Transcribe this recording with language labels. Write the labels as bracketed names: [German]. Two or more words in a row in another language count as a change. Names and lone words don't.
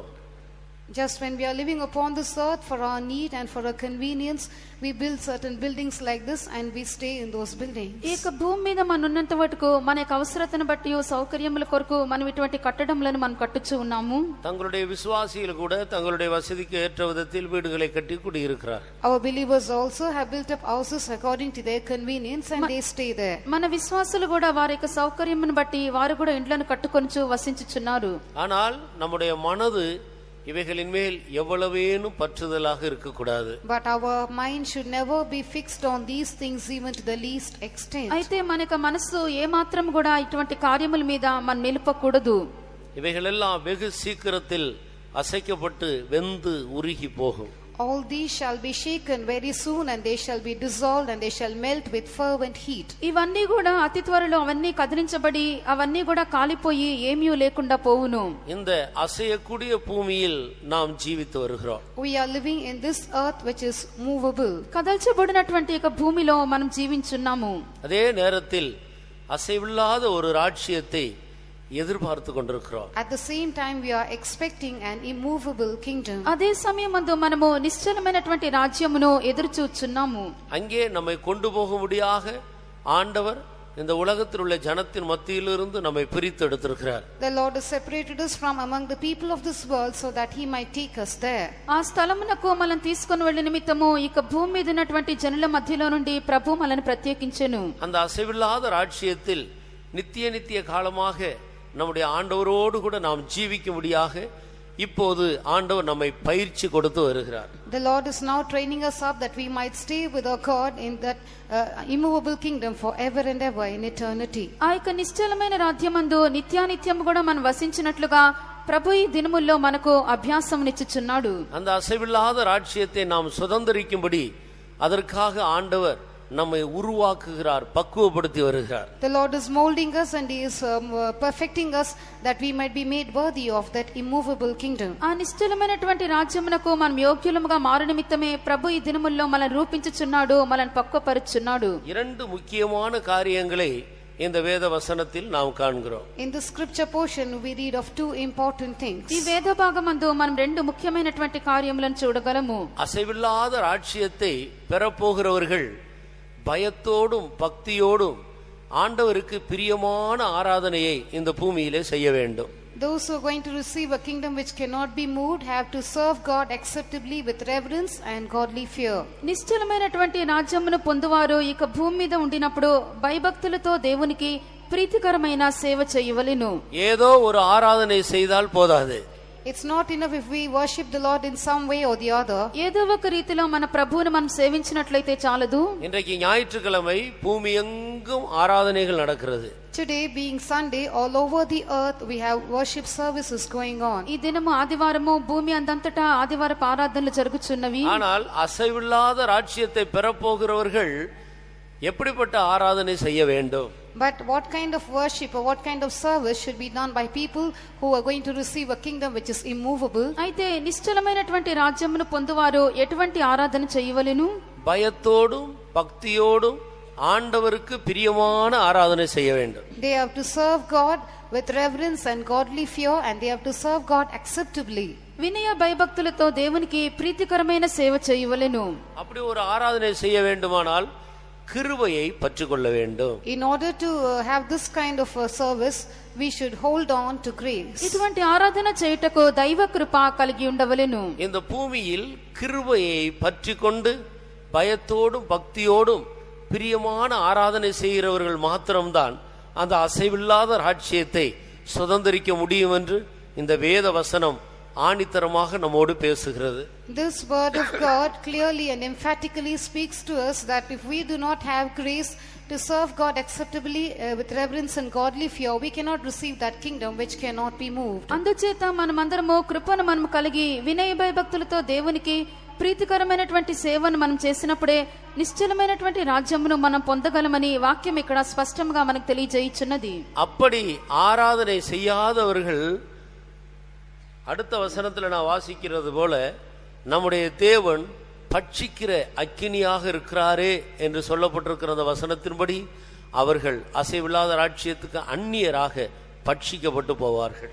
[English] Just when we are living upon this earth for our need and for our convenience, we build certain buildings like this and we stay in those buildings. [Telugu] ఈ భూమి మీద మనం ఉన్నంత వరకు మన యొక్క అవసరతను బట్టి సౌకర్యముల కొరకు మనం ఇటువంటి కట్టడములను మనం కట్టుచూ ఉన్నాము. [Tamil] தங்களுடைய விசுவாசிகள் கூட தங்களுடைய வசதிக்கு ஏற்ற விதத்தில் வீடுகளை கட்டி குடியிருக்கிறார். [English] Our believers also have built up houses according to their convenience and they stay there. [Telugu] మన విశ్వాసులు కూడా వారి యొక్క సౌకర్యమును బట్టి వారు కూడా ఇండ్లను కట్టుకొనిచు వసించుచున్నారు. [Tamil] ஆனால் நம்முடைய மனது இவைகளின் மேல் எவ்வளவேனும் பற்றுதலாக இருக்கக்கூடாது. [English] But our mind should never be fixed on these things even to the least extent. [Telugu] అయితే మన యొక్క మనసు ఏ మాత్రం కూడా ఇటువంటి కార్యముల మీద మనం నిలుపకూడదు. [Tamil] இவைகளெல்லாம் வெகு சீக்கிரத்தில் அசைக்கப்பட்டு வெந்து உருகி போகும். [English] All these shall be shaken very soon and they shall be dissolved and they shall melt with fervent heat. [Telugu] ఇవన్నీ కూడా అతి త్వరలో అవన్నీ కదిలించబడి అవన్నీ కూడా కాలిపోయి ఏమీ లేకుండా పోవును. [Tamil] இந்த அசையக்கூடிய பூமியில் நாம் ஜீவித்து வருகிறோம். [English] We are living in this earth which is movable. [Telugu] కదల్చబడినటువంటి ఒక భూమిలో మనం జీవించున్నాము. [Tamil] அதே நேரத்தில் அசைவில்லாத ஒரு ராஜ்யத்தை எதிர்பார்த்து கொண்டிருக்கிறோம். [English] At the same time we are expecting an immovable kingdom. [Telugu] అదే సమయమందు మనము నిశ్చలమైనటువంటి రాజ్యమును ఎదురుచూచున్నాము. [Tamil] அங்கே நம்மை கொண்டு போகும்படியாக ஆண்டவர் இந்த உலகத்தில் உள்ள ஜனத்தின் மத்தியிலிருந்து நம்மை பிரித்து எடுத்திருக்கிறார். [English] The Lord has separated us from among the people of this world so that he might take us there. [Telugu] ఆ స్థలమునకు మనం తీసుకొని వెళ్ళే నిమిత్తము ఇక భూమి మీద ఉన్నటువంటి జనుల మధ్యలో నుండి ప్రభు మనల్ని ప్రత్యేకించెను. [Tamil] அந்த அசைவில்லாத ராஜ்யத்தில் நித்திய காலமாக நம்முடைய ஆண்டவரோடு கூட நாம் ஜீவிக்கும்படியாக இப்போது ஆண்டவர் நம்மை பயிற்சி கொடுத்து வருகிறார். [English] The Lord is now training us up that we might stay with our God in that immovable kingdom forever and ever in eternity. [Telugu] ఆ యొక్క నిశ్చలమైన రాజ్యమందు నిత్యానిత్యం కూడా మనం వసించినట్లుగా ప్రభు ఈ దినముల్లో మనకు అభ్యాసమునిచ్చుచున్నాడు. [Tamil] அந்த அசைவில்லாத ராஜ்யத்தை நாம் சுதந்தரிக்கும்படி அதற்காக ஆண்டவர் நம்மை உருவாக்குகிறார், பக்குவப்படுத்தி வருகிறார். [English] The Lord is molding us and he is perfecting us that we might be made worthy of that immovable kingdom. [Telugu] ఆ నిశ్చలమైనటువంటి రాజ్యమునకు మనం యోగ్యులముగా మారు నిమిత్తమే ప్రభు ఈ దినముల్లో మనల్ని రూపించుచున్నాడు, మనల్ని పక్వపరుచున్నాడు. [Tamil] இரண்டு முக்கியமான காரியங்களை இந்த வேத வசனத்தில் நாம் காண்கிறோம். [English] In the scripture portion we read of two important things. [Telugu] ఈ వేద భాగమందు మనం రెండు ముఖ్యమైనటువంటి కార్యములను చూడగలము. [Tamil] அசைவில்லாத ராஜ்யத்தை பெறப்போகிறவர்கள் பயத்தோடும் பக்தியோடும் ஆண்டவருக்கு பிரியமான ஆராதனையை இந்த பூமியிலே செய்ய வேண்டும். [English] Those who are going to receive a kingdom which cannot be moved have to serve God acceptably with reverence and godly fear. [Telugu] నిశ్చలమైనటువంటి రాజ్యమును పొందువారు ఇక భూమి మీద ఉండినప్పుడు భయభక్తులతో దేవునికి ప్రీతికరమైన సేవ చేయవలెను. [Tamil] ஏதோ ஒரு ஆராதனை செய்தால் போதாது. [English] It's not enough if we worship the Lord in some way or the other. [Telugu] ఏదో ఒక రీతిలో మన ప్రభువును మనం సేవించినట్లయితే చాలదు. [Tamil] இன்றைக்கு ஞாயிற்றுக்கிழமை பூமி எங்கும் ஆராதனைகள் நடக்கிறது. [English] Today being Sunday, all over the earth we have worship services going on. [Telugu] ఈ దినము ఆదివారము భూమి అందంతటా ఆదివారపు ఆరాధనలు జరుగుచున్నవి. [Tamil] ஆனால் அசைவில்லாத ராஜ்யத்தை பெறப்போகிறவர்கள் எப்படிப்பட்ட ஆராதனை செய்ய வேண்டும்? [English] But what kind of worship or what kind of service should be done by people who are going to receive a kingdom which is immovable? [Telugu] అయితే నిశ్చలమైనటువంటి రాజ్యమును పొందువారు ఎటువంటి ఆరాధన చేయవలెను? [Tamil] பயத்தோடும் பக்தியோடும் ஆண்டவருக்கு பிரியமான ஆராதனை செய்ய வேண்டும். [English] They have to serve God with reverence and godly fear and they have to serve God acceptably. [Telugu] వినయ భయభక్తులతో దేవునికి ప్రీతికరమైన సేవ చేయవలెను. [Tamil] அப்படி ஒரு ஆராதனை செய்ய வேண்டுமானால் கிருபையை பற்றிக்கொள்ள வேண்டும். [English] In order to have this kind of a service we should hold on to grace. [Telugu] ఇటువంటి ఆరాధన చేయుటకు దైవ కృప కలిగి ఉండవలెను. [Tamil] இந்த பூமியில் கிருபையை பற்றிக்கொண்டு பயத்தோடும் பக்தியோடும் பிரியமான ஆராதனை செய்கிறவர்கள் மாத்திரம்தான் அந்த அசைவில்லாத ராஜ்யத்தை சுதந்தரிக்க முடியும் என்று இந்த வேத வசனம் ஆணித்தரமாக நம்மோடு பேசுகிறது. [English] This word of God clearly and emphatically speaks to us that if we do not have grace to serve God acceptably with reverence and godly fear, we cannot receive that kingdom which cannot be moved. [Telugu] అందుచేత మనమందరము కృపను మనం కలిగి వినయ భయభక్తులతో దేవునికి ప్రీతికరమైనటువంటి సేవను మనం చేసినప్పుడే నిశ్చలమైనటువంటి రాజ్యమును మనం పొందగలమని వాక్యం ఇక్కడ స్పష్టంగా మనకు తెలియజేయుచున్నది. [Tamil] அப்படி ஆராதனை செய்யாதவர்கள் அடுத்த வசனத்துல நான் வாசிக்கிறது போல நம்முடைய தேவன் பட்சிக்கிற அக்கினியாக இருக்கிறாரே என்று சொல்லப்பட்டிருக்கிற அந்த வசனத்தின்படி அவர்கள் அசைவில்லாத ராஜ்யத்துக்கு அந்நியராக பட்சிக்கப்பட்டு போவார்கள்.